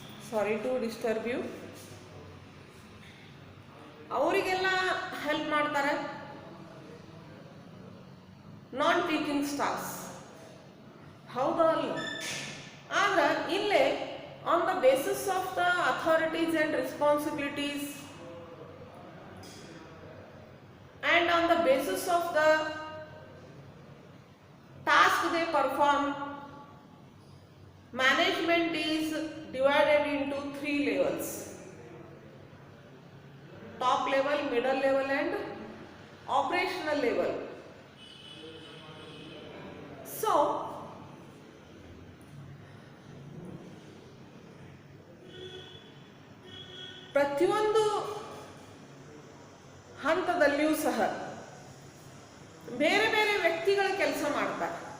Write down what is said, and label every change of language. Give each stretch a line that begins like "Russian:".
English: Sorry to disturb you.
Kannada: ಅವರಿಗೆಲ್ಲ help ಮಾಡ್ತಾರೆ ನಾನ್ teaching staffs. ಹೌದಾ ಅಲ್ಲ? ಆದ್ರೆ ಇಲ್ಲೇ
English: On the basis of the authorities and responsibilities and on the basis of the task they perform, management is divided into 3 levels: top level, middle level and operational level.
Kannada: So ಪ್ರತಿಯೊಂದು ಹಂತದಲ್ಲಿಯೂ ಸಹ ಬೇರೆ ಬೇರೆ ವ್ಯಕ್ತಿಗಳ ಕೆಲಸ ಮಾಡ್ತಾರೆ.